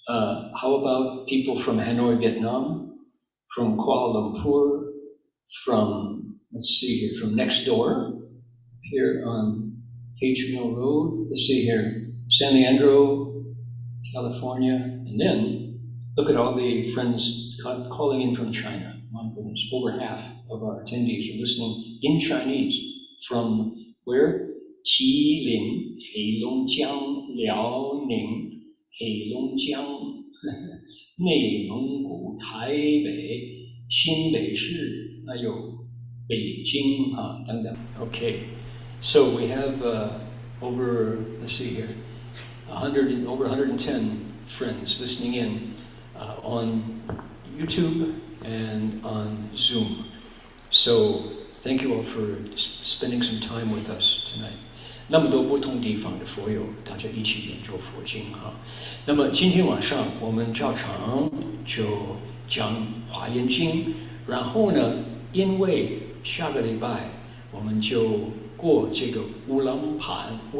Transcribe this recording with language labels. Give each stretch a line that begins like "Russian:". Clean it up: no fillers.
English: How about people from Hanoi, Vietnam, from Kuala Lumpur, from, let's see here, from next door, here on Page Mill Road. Let's see here, San Leandro, California, and then look at all the friends calling in from China. My goodness, over half of our attendees are listening in Chinese from where?
Chinese: Jilin, Heilongjiang, Liaoning, Heilongjiang, 内蒙古、台北、新北市，还有北京等等。
English: Okay, so we have over, let's see here, over 110 friends listening in on YouTube and on Zoom. So thank you all for spending some time with us tonight.
Chinese: 那么多不同地方的佛友，大家一起研究佛经那么今天晚上我们照常就讲华严经，然后呢，因为下个礼拜我们就过这个乌兰盘